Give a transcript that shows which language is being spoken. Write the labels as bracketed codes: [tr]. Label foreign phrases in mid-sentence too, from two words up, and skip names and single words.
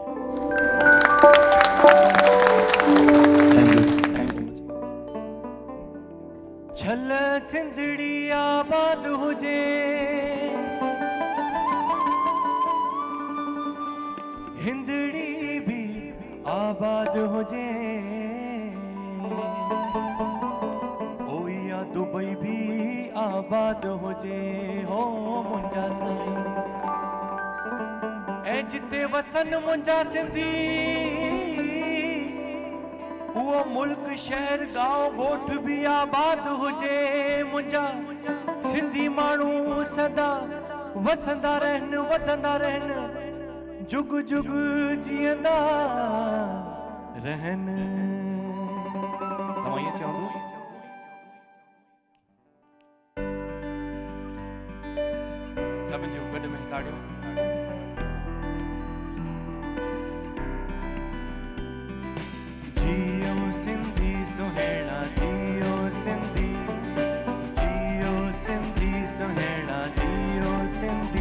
[sd] छल सिंधड़ी आबाद हुजे, हिंदड़ी भी आबाद हुजे, ओया दुबई भी आबाद हुजे हो मुंजा साईं। ऐं जिते वसन मुंजा सिंधी, वो मुल्क शहर गांव ॻोठ भी आबाद हुजे। मुंजा सिंधी माण्हू सदा वसंदा रहन, वधंदा रहन, जुग जुग जियंदा रहन। तव्हां ईअं चवंदुसि? सभिनि जो गॾ में ताड़ियूं। जियो सिंधी सुहेड़ा, जियो सिंधी, जियो सिंधी सुहेड़ा, जियो सिंधी।